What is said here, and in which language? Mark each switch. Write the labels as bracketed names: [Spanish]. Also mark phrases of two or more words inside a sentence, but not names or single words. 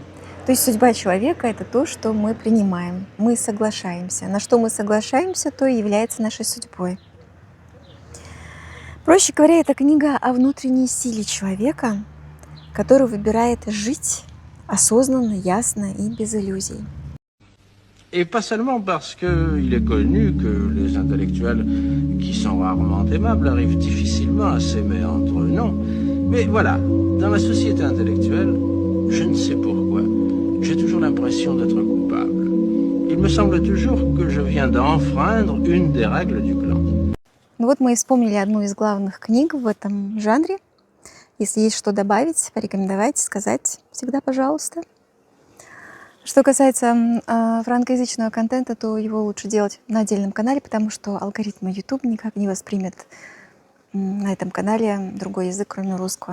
[Russian] То есть судьба человека — это то, что мы принимаем, мы соглашаемся. На что мы соглашаемся, то и является нашей судьбой. Проще говоря, это книга о внутренней силе человека, который выбирает жить осознанно, ясно и без иллюзий. [French] Et pas seulement parce qu'il est connu que les intellectuels, qui sont rarement aimables, arrivent difficilement à s'aimer entre eux, non. Mais voilà, dans la société intellectuelle, je ne sais pourquoi, j'ai toujours l'impression d'être coupable. Il me semble toujours que je viens d'enfreindre une des règles du clan. [Russian] Мы и вспомнили одну из главных книг в этом жанре. Если есть что добавить, порекомендовать, сказать, всегда пожалуйста. Что касается франкоязычного контента, то его лучше делать на отдельном канале, потому что алгоритмы YouTube никак не воспримет на этом канале другой язык, кроме русского.